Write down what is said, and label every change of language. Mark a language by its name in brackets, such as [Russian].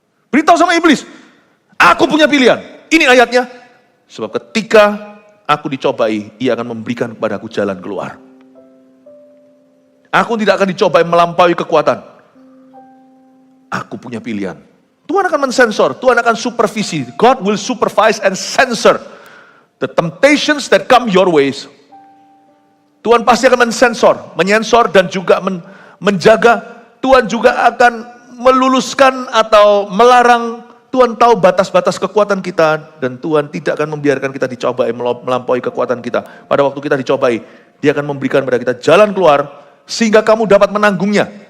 [Indonesian] Beritahu sama iblis, aku punya pilihan, ini ayatnya. Sebab ketika aku dicobai, ia akan memberikan kepadaku jalan keluar. Aku tidak akan dicobai melampaui kekuatan. Aku punya pilihan. Tuhan akan mensensor, Tuhan akan supervisi. [English] God will supervise and censor the temptations that come your ways. [Indonesian] Tuhan pasti akan menyensor dan juga menjaga. Tuhan juga akan meluluskan atau melarang. Tuhan tahu batas-batas kekuatan kita dan Tuhan tidak akan membiarkan kita dicobai melampaui kekuatan kita. Pada waktu kita dicobai, Dia akan memberikan kepada kita jalan keluar sehingga kamu dapat menanggungnya.